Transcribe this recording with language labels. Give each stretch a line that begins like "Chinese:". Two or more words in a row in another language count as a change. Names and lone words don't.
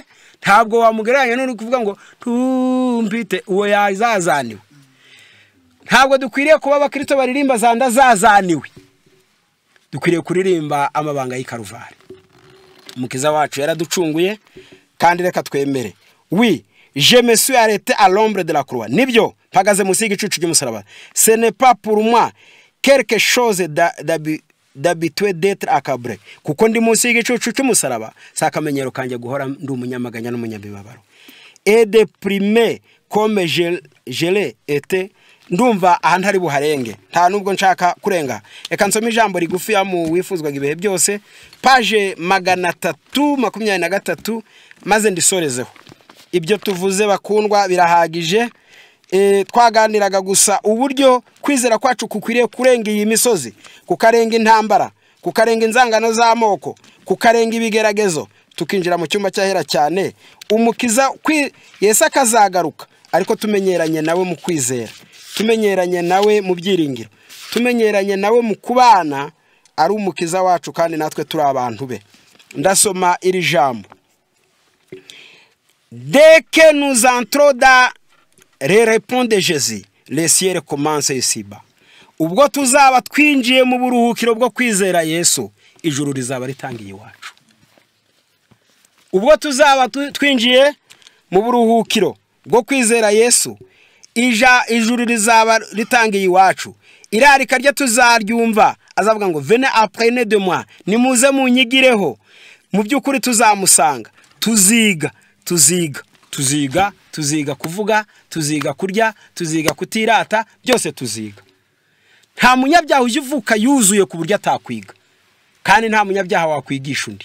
Kinyarwanda: Ntabwo wamugereranya n'uri kuvuga ngo ntumpite, uwo yazazaniwe. Ntabwo dukwiriye kuba abakristo baririmba zanda zazaniwe, dukwiriye kuririmba amabanga y'Ikaruvari. Umukiza wacu yaraducunguye, kandi reka twemere.
French: Oui, je me suis arrêté à l'ombre de la croix.
Kinyarwanda: Nibyo mpagaze munsi y'igicucu cy'umusaraba.
French: Ce n'est pas pour moi quelque chose d'habitué d'être accablé.
Kinyarwanda: Kuko ndi munsi y'igicucu cy'umusaraba, sakamenyero kanje guhora ndi umunyamaganya n'umunyabibabaro.
French: Et déprimé comme je l'ai été.
Kinyarwanda: Ndumva aha ntari buharenge, nta nubwo nshaka kurenga. Reka nsome ijambo rigufi ya mu wifuzwaga ibihe byose, page 323, maze ndisorezeho. Ibyo tuvuze bakundwa birahagije. Twaganiraga gusa uburyo kwizera kwacu kukwiriye kurenga iyi misozi, kukarenga intambara, kukarenga inzangano z'amoko, kukarenga ibigeragezo, tukinjira mu cyumba cyahera cyane. Umukiza Yesu akazagaruka, ariko tumenyeranye nawe mu kwizera, tumenyeranye nawe mu byiringiro, tumenyeranye nawe mu kubana. Ari umukiza wacu kandi natwe turi abantu be. Ndasoma iri jambo:
French: dès que nous entrons dans les réponses de Jésus, le ciel commence ici-bas.
Kinyarwanda: Ubwo tuzaba twinjiye mu buruhukiro bwo kwizera Yesu, ijuru rizaba ritangiye iwacu. Ubwo tuzaba twinjiye mu buruhukiro bwo kwizera Yesu, ijuru rizaba ritangiye iwacu. Irarika rye tuzaryumva, azavuga ngo
French: venez apprenez de moi,
Kinyarwanda: nimuze munyigireho. Mu byukuri tuzamusanga, tuziga kuvuga, tuziga kurya, tuziga kutirata, byose tuziga. Nta munyabyaha uvuka yuzuye ku buryo atakwiga, kandi nta munyabyaha wakwigisha undi.